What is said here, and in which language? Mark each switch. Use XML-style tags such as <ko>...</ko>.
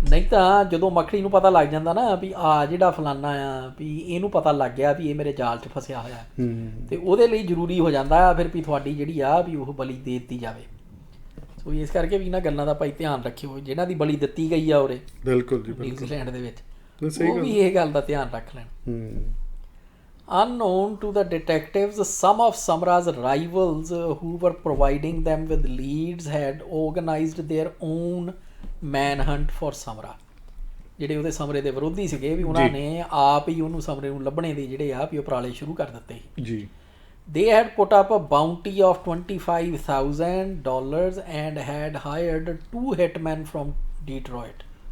<pa>ਨਹੀਂ ਤਾਂ ਜਦੋਂ ਮੱਖੜੀ ਨੂੰ ਪਤਾ ਲੱਗ ਜਾਂਦਾ ਨਾ ਵੀ ਆ ਜਿਹੜਾ ਫਲਾਨਾ ਆ ਵੀ ਇਹਨੂੰ ਪਤਾ ਲੱਗ ਗਿਆ ਵੀ ਇਹ ਮੇਰੇ ਜਾਲ 'ਚ ਫਸਿਆ ਹੋਇਆ, ਤੇ ਉਹਦੇ ਲਈ ਜ਼ਰੂਰੀ ਹੋ ਜਾਂਦਾ ਆ ਫਿਰ ਵੀ ਤੁਹਾਡੀ ਜਿਹੜੀ ਆ ਵੀ ਉਹ ਬਲੀ ਦੇ ਦਿੱਤੀ ਜਾਵੇ। ਸੋ ਇਸ ਕਰਕੇ ਵੀ ਇਹਨਾਂ ਗੱਲਾਂ ਦਾ ਭਾਈ ਧਿਆਨ ਰੱਖਿਓ, ਜਿਹਨਾਂ ਦੀ ਬਲੀ ਦਿੱਤੀ ਗਈ ਆ ਉਰੇ। ਬਿਲਕੁਲ ਜੀ। ਨਿਊਜ਼ੀਲੈਂਡ ਦੇ ਵਿੱਚ ਉਹ ਵੀ ਇਹ ਗੱਲ ਦਾ ਧਿਆਨ ਰੱਖ ਲੈਣ।</pa> <en>Unknown to the detectives, some of Samra's rivals who were providing them with leads had organized their own manhunt for Samra.</en> <pa>ਜਿਹੜੇ ਉਹਦੇ ਸਮਰੇ ਦੇ ਵਿਰੋਧੀ ਸੀਗੇ ਵੀ ਉਹਨਾਂ ਨੇ ਆਪ ਹੀ ਉਹਨੂੰ ਸਮਰੇ ਨੂੰ ਲੱਭਣੇ ਦੇ ਜਿਹੜੇ ਆ ਵੀ ਉਪਰਾਲੇ ਸ਼ੁਰੂ ਕਰ ਦਿੱਤੇ ਜੀ।</pa> <en>They had put up a bounty of $25,000 and had hired 2 hitmen from Detroit.</en>